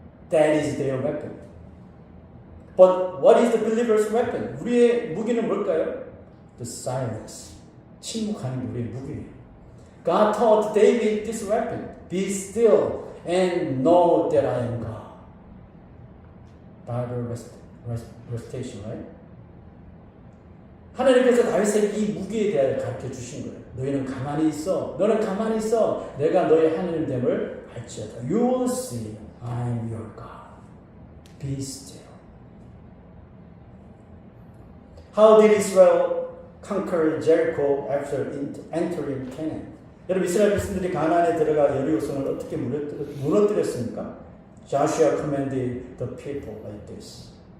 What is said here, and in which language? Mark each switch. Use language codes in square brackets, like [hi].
[en] That is their weapon. But what is the believer's weapon? [ko] 우리의 무기는 뭘까요? [en] The silence. [ko] 침묵하는 우리의 무기예요. [en] God taught David this weapon. Be still and know that I am God. Bible recitation, right? [ko] 하나님께서 다윗에게 이 무기에 대하여 가르쳐 주신 거예요. 너희는 가만히 있어. 너는 가만히 있어. 내가 너의 하나님됨을 알지어다. [en] You will see I am your God. Be still. How did Israel conquer Jericho after entering Canaan? [ko] 여러분 이스라엘 백성들이 가나안에 들어가 여리고성을 어떻게 무너뜨렸습니까? [en] Joshua commanded the people like this.